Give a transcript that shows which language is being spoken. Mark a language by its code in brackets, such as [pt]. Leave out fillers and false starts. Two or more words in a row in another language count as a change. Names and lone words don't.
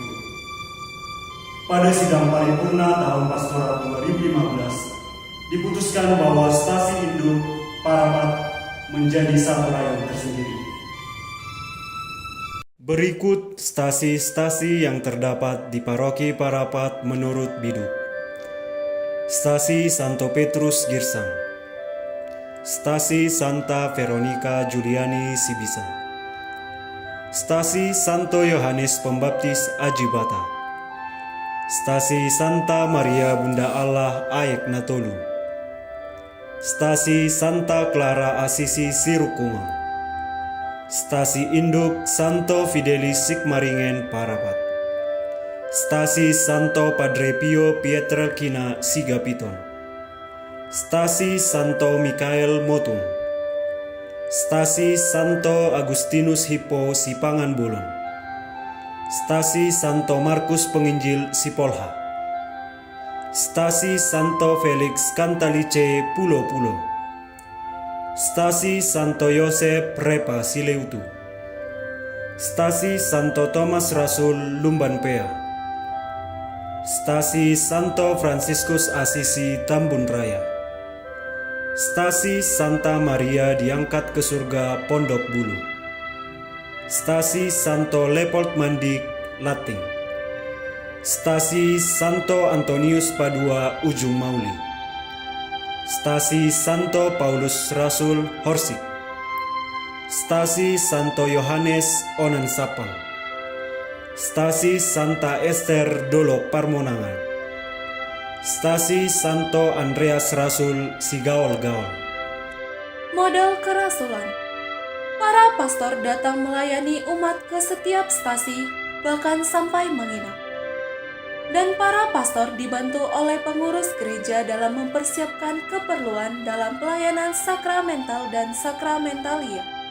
[id] Pada sidang paripurna tahun pastoral 2015, diputuskan bahwa stasi induk Parapat menjadi satu rayon tersendiri. Berikut stasi-stasi yang terdapat di Paroki Parapat menurut Biduk. Stasi Santo Petrus Girsang, Stasi Santa Veronica Juliani Sibisa, Stasi Santo Yohanes Pembaptis Ajibata, Stasi Santa Maria Bunda Allah Aek Natolu, Stasi Santa Clara Asisi Sirukunga, Stasi Induk Santo Fidelis Sigmaringen Parapat, Stasi Santo Padre Pio Pietrelcina Sigapiton, Stasi Santo Mikael Motung, Stasi Santo Agustinus Hippo Sipangan Bolon, Stasi Santo Markus Penginjil Sipolha, Stasi Santo Felix Cantalice Pulo-Pulo, Stasi Santo Yosep Repa Sileutu, Stasi Santo Thomas Rasul Lumbanpea, Stasi Santo Franciscus Assisi Tambun Raya, Stasi Santa Maria diangkat ke surga Pondok Bulu, Stasi Santo Leopold Mandik Lating, Stasi Santo Antonius Padua Ujung Mauli, Stasi Santo Paulus Rasul Horsik, Stasi Santo Yohanes Onan Sapang, Stasi Santa Esther Dolok Parmonangan, Stasi Santo Andreas Rasul Sigaol-Gaol. Model kerasulan. Para pastor datang melayani umat ke setiap stasi, bahkan sampai menginap. Dan para pastor dibantu oleh pengurus gereja dalam mempersiapkan keperluan dalam pelayanan sakramental dan sakramentalia.